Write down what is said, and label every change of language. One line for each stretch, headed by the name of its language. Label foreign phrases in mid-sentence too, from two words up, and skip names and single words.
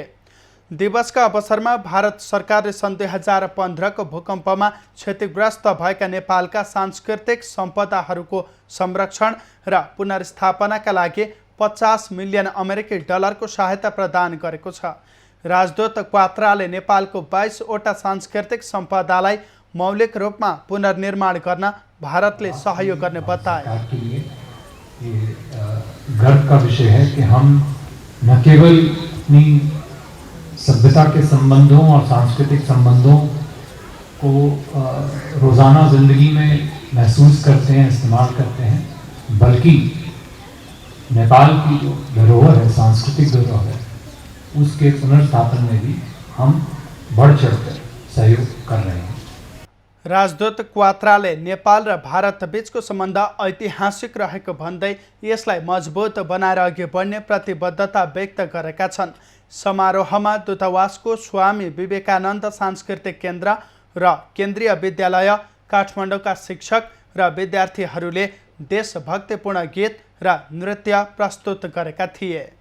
Nepali: दिवसका अवसरमा भारत सरकारले सन् 2015 को भूकम्पमा क्षतिग्रस्त भएका नेपालका सांस्कृतिक सम्पदाहरूको संरक्षण र पुनर्स्थापनाका लागि 50 मिलियन अमेरिकी डलरको सहायता प्रदान गरेको छ। राजदूत क्वात्राले नेपालको 22 वटा सांस्कृतिक सम्पदालाई मौलिक रूपमा पुनर्निर्माण गर्न भारतले सहयोग गर्ने बताए।
Hindi: गर्व का विषय है कि हम न केवल अपनी सभ्यता के संबंधों और सांस्कृतिक संबंधों को रोज़ाना ज़िंदगी में महसूस करते हैं, इस्तेमाल करते हैं, बल्कि नेपाल की जो धरोहर है, सांस्कृतिक धरोहर है, उसके पुनर्स्थापन में भी हम बढ़ चढ़कर सहयोग कर रहे हैं।
Nepali: राजदूत क्वात्राले नेपाल र भारत बीचको सम्बन्ध ऐतिहासिक रहेको भन्दै यसलाई मजबुत बनाएर अघि बढ्ने प्रतिबद्धता व्यक्त गरेका छन्। समारोहमा दूतावासको स्वामी विवेकानन्द सांस्कृतिक केन्द्र र केन्द्रीय विद्यालय काठमाडौँका शिक्षक र विद्यार्थीहरूले देशभक्तिपूर्ण गीत र नृत्य प्रस्तुत गरेका थिए।